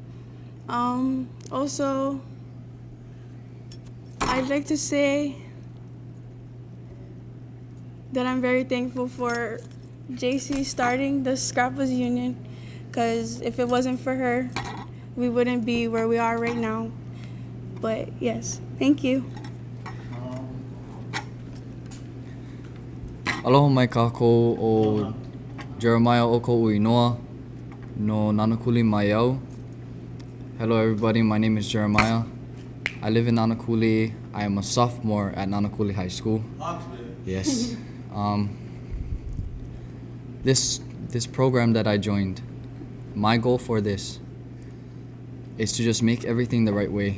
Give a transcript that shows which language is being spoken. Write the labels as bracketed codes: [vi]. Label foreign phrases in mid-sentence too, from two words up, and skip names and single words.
[en] Also, I'd like to say that I'm very thankful for JC starting the Scrappers Union, because if it wasn't for her, we wouldn't be where we are right now. But yes, thank you. [haw] Aloha mai kākou o Jeremiah Oko Uinoa no Nanakuli Maiau. [en] Hello everybody, my name is Jeremiah. I live in Nanakuli. I am a sophomore at Nanakuli High School. Yes. This program that I joined, my goal for this is to just make everything the right way.